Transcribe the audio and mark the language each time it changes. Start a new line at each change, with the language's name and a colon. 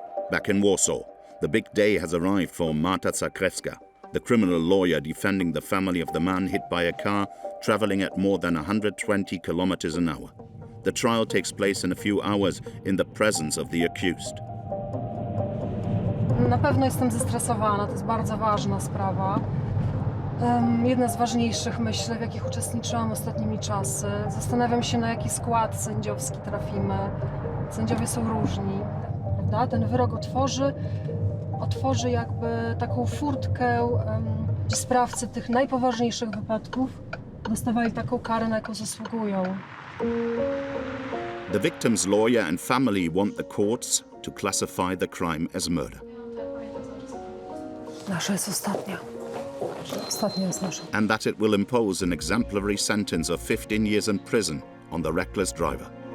English: Back in Warsaw, the big day has arrived for Marta Zakrewska, the criminal lawyer defending the family of the man hit by a car traveling at more than 120 kilometers an hour. The trial takes place in a few hours in the presence of the accused.
Polish: Na pewno jestem zestresowana, to jest bardzo ważna sprawa. Jedna z ważniejszych, myślę, w jakich uczestniczyłam ostatnimi czasy. Zastanawiam się, na jaki skład sędziowski trafimy. Sędziowie są różni, prawda? Ten wyrok otworzy jakby taką furtkę, gdzie sprawcy tych najpoważniejszych wypadków dostawali taką karę, na jaką zasługują.
English: The victim's lawyer and family want the courts to classify the crime as murder.
Polish: Nasza jest ostatnia. Ostatnia jest nasza.
English: And that it will impose an exemplary sentence of 15 years in prison on the reckless driver.